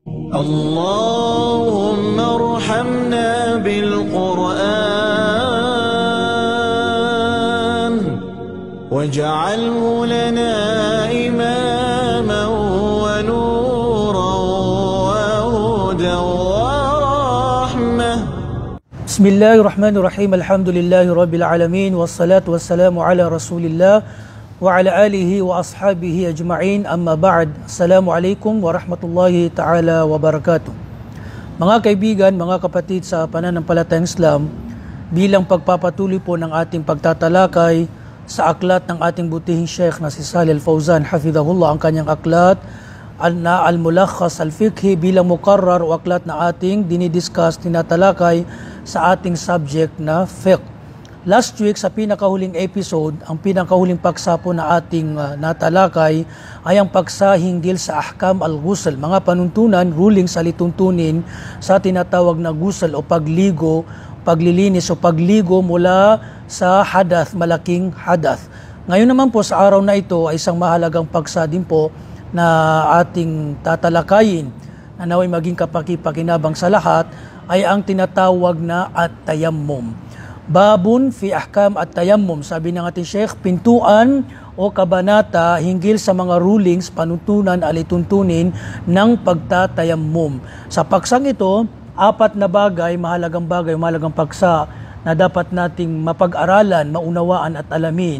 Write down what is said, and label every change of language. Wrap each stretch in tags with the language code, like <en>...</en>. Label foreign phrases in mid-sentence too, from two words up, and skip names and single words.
<ar>اللهم ارحمنا بالقرآن واجعله لنا إماما ونورا وهدى ورحمة. بسم الله الرحمن الرحيم. الحمد لله رب العالمين والصلاة والسلام على رسول الله وعلى آله وأصحابه أجمعين. أما بعد. السلام عليكم ورحمة الله تعالى وبركاته.</ar> <tl>Mga kaibigan, mga kapatid sa pananampalatayang Islam, bilang pagpapatuloy po ng ating pagtatalakay sa aklat ng ating butihing Sheikh na si Shalih Al-Fawzan hafidhahullah, ang kanyang aklat na Al-Mulakhas Al-Fiqhi bilang mukarrar o aklat na ating dinidiscuss, tinatalakay sa ating subject na fiqh.</tl> <en>Last week</en> <tl>sa pinakahuling episode, ang pinakahuling paksa po na ating natalakay ay ang paksa hinggil sa</tl> <ar>أحكام الغسل,</ar> <tl>mga panuntunan, ruling sa lituntunin sa tinatawag na ghusl o pagligo, paglilinis o pagligo mula sa hadath, malaking hadath. Ngayon naman po sa araw na ito ay isang mahalagang paksa din po na ating tatalakayin na naway maging kapaki-pakinabang sa lahat ay ang tinatawag na at-tayammum.</tl> <ar>باب في أحكام التيمم.</ar> <tl>Sabi ng ating Sheikh, pintuan o kabanata hinggil sa mga rulings, panuntunan, alituntunin ng pagtatayammum. Sa paksang ito, apat na bagay, mahalagang paksa na dapat nating mapag-aralan, maunawaan at alamin.</tl>